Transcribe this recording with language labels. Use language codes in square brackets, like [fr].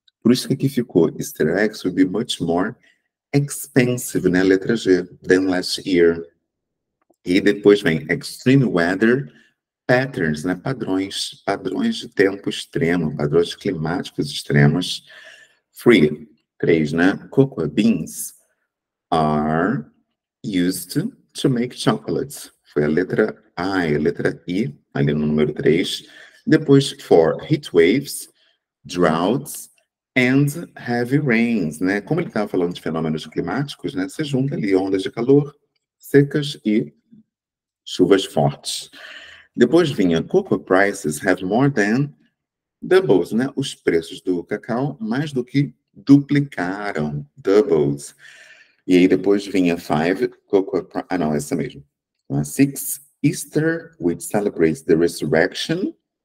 [pt] Por isso que aqui ficou, [en] Easter eggs will be much more expensive, [pt] né? Letra G, [en] than last year. [pt] E depois vem [en] extreme weather patterns, [pt] né? Padrões de tempo extremo, padrões climáticos extremos. 3, né? [en] Cocoa beans are used to make chocolates. [pt] Foi a letra A e a letra I, ali no número 3. Depois, 4, [en] heat waves, droughts, and heavy rains, [pt] né? Como ele estava falando de fenômenos climáticos, né? Você junta ali ondas de calor, secas e chuvas fortes. Depois vinha [en] cocoa prices have more than doubles, [pt] né? Os preços do cacau mais do que duplicaram, doubles. E aí depois vinha 5, cocoa, não, essa mesmo. [en] 6, Easter, which celebrates the resurrection.